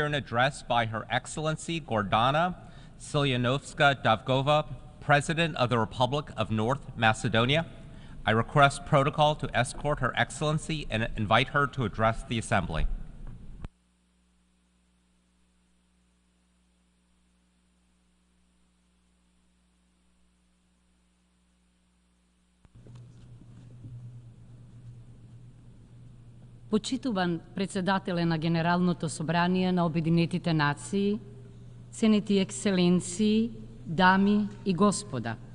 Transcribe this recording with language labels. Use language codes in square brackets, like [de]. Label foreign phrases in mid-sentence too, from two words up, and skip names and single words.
[en] an address by Her Excellency Gordana Silyanovska-Davgova, President of the Republic of North Macedonia. I request protocol to escort Her Excellency and invite her to address the Assembly. [mk] Почитуван председателе на Генералното собрание на Обединетите нации, ценети екселенции, дами и господа.